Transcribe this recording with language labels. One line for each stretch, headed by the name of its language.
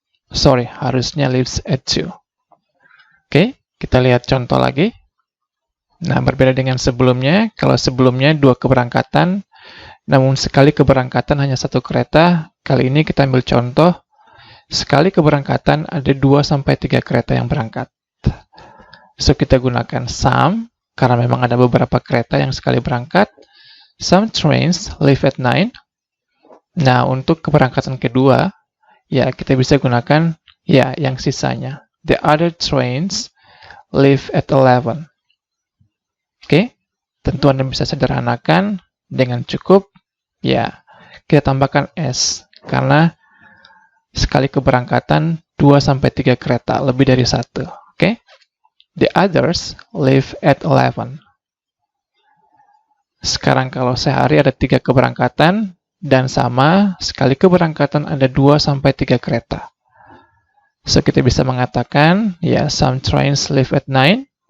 English: Sorry,
Indonesian: harusnya
English: leaves at 2.
Indonesian: Kita lihat contoh lagi. Nah, berbeda dengan sebelumnya. Kalau sebelumnya 2 keberangkatan, namun sekali keberangkatan hanya 1 kereta. Kali ini kita ambil contoh. Sekali keberangkatan ada 2-3 kereta yang berangkat. So, kita gunakan some, karena memang ada beberapa kereta yang sekali berangkat.
English: Some trains leave at 9.
Indonesian: Nah, untuk keberangkatan kedua, kita bisa gunakan, yang sisanya.
English: The other trains leave at 11.
Indonesian: Tentu Anda bisa sederhanakan dengan cukup, kita tambahkan s, karena sekali keberangkatan 2-3 kereta, lebih dari 1.
English: The others leave at 11.
Indonesian: Sekarang kalau sehari ada 3 keberangkatan, dan sama, sekali keberangkatan ada 2-3 kereta.
English: So,
Indonesian: kita bisa mengatakan,
English: some trains leave at 9.